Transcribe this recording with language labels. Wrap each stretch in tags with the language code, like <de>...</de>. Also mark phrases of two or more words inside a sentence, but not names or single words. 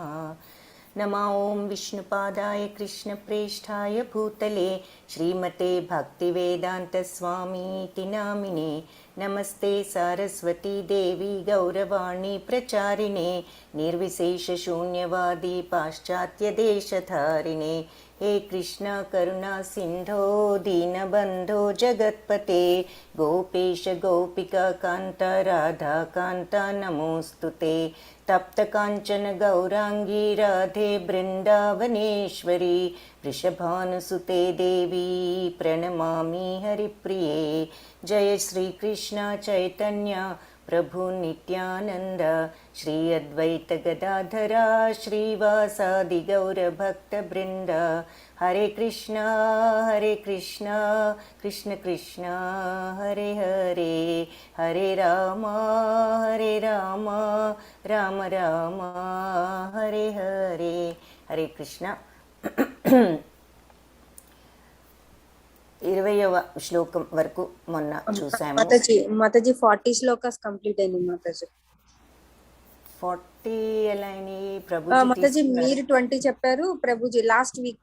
<sa>నమో ఓం విష్ణుపాదాయ కృష్ణప్రేష్ఠాయ భూతలే శ్రీమతే భక్తివేదాంతస్వామీతి నామినే. నమస్తే సారస్వతీ దేవి గౌరవాణి ప్రచారిణే నిర్విశేషశూన్యవాది పాశ్చాత్యదేశధారిణే. हे कृष्ण करुणा सिंधो दीनबंधो जगत्पते गोपेश गोपिका कांत राधा कांत नमोस्तुते. तप्त कांचन गौरांगी राधे बृंदावनेश्वरी वृषभानुसुते देवी प्रणमामि हरिप्रिये. जय श्री कृष्ण चैतन्य प्रभु नित्यानंद श्री अद्वैत गदाधरा श्रीवासादि गौर भक्त वृंद. हरे कृष्ण कृष्ण कृष्ण हरे हरे, हरे राम राम राम हरे हरे. हरे कृष्ण.</sa> <te>20వ శ్లోకం వరకు మొన్న చూసాము మాతాజీ. 40 శ్లోకాస్ కంప్లీట్ అయింది మాతాజీ. 40 ఎలా అని మాతాజీ మీరు 20 చెప్పారు ప్రభుజీ</te> <en>last week.</en>